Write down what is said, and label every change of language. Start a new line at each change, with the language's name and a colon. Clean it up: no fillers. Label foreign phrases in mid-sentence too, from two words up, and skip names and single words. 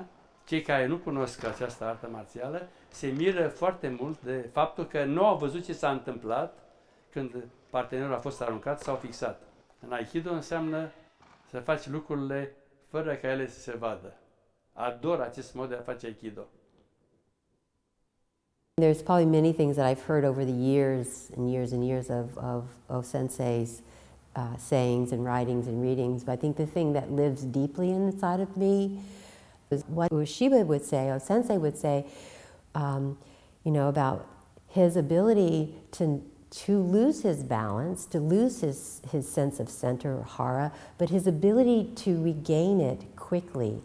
Romanian: Cei care nu cunosc această artă marțială se miră foarte mult de faptul că nu au văzut ce s-a întâmplat când partenerul a fost aruncat sau fixat. În Aikido înseamnă să faci lucrurile fără ca ele să se vadă. Ador acest mod de a face Aikido.
English: There's probably many things that I've heard over the years and years and years of Sensei's sayings and writings and readings, but I think the thing that lives deeply inside of me is what Ushiba would say, or Sensei would say, you know, about his ability to lose his balance, to lose his sense of center or hara, but his ability to regain it quickly.